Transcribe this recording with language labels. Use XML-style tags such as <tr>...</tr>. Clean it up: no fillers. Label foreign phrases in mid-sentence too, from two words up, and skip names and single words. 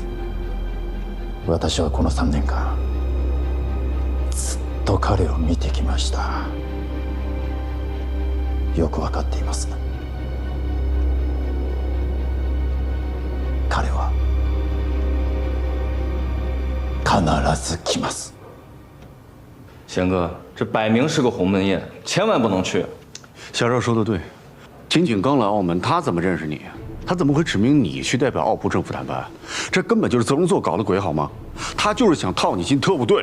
<ja>私はこの3年間ずっと彼を見てきました。よく分かっています。彼は必ず来ます。</ja> <zh>贤哥，这摆明是个鸿门宴，千万不能去。小赵说的对，金井刚来澳门，他怎么认识你？他怎么会指明你去代表澳葡政府谈判？这根本就是泽荣作搞的鬼，好吗？他就是想套你进特务队。</zh>